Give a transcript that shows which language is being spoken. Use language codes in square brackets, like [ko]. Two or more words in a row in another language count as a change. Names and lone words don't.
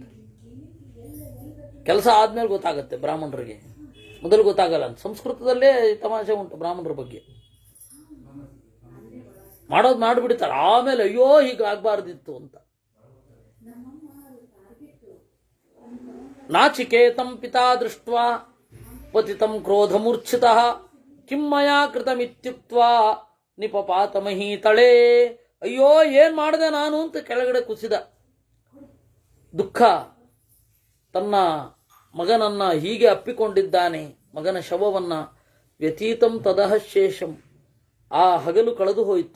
[kn] ಕೆಲಸ ಆದ್ಮೇಲೆ ಗೊತ್ತಾಗತ್ತೆ ಬ್ರಾಹ್ಮಣರಿಗೆ, ಮೊದಲು ಗೊತ್ತಾಗಲ್ಲ ಅಂತ. ಸಂಸ್ಕೃತದಲ್ಲೇ ತಮಾಷೆ ಉಂಟು ಬ್ರಾಹ್ಮಣರ ಬಗ್ಗೆ. ಮಾಡೋದು ಮಾಡಿಬಿಡ್ತಾರೆ, ಆಮೇಲೆ ಅಯ್ಯೋ ಹೀಗಾಗಬಾರ್ದಿತ್ತು ಅಂತ. [sa] ನಾಚಿಕೇತಂ ಪಿತಾ ದೃಷ್ಟ್ವಾ ಪತಿತಂ ಕ್ರೋಧ ಮೂರ್ಛಿತಃ ಕಿಂ ಮಯಾ ಕೃತಮಿತ್ಯುಕ್ತ್ವಾ ನಿಪಪಾತ ಮಹೀತಳೇ. [kn] ಅಯ್ಯೋ ಏನ್ ಮಾಡಿದೆ ನಾನು ಅಂತ ಕೆಳಗಡೆ ಕುಸಿದ. ದುಃಖ. ತನ್ನ ಮಗನನ್ನ ಹೀಗೆ ಅಪ್ಪಿಕೊಂಡಿದ್ದಾನೆ, ಮಗನ ಶವವನ್ನ. [sa] ವ್ಯತೀತಂ ತದಹ ಶೇಷಂ. [kn] ಆ ಹಗಲು ಕಳೆದು ಹೋಯಿತು.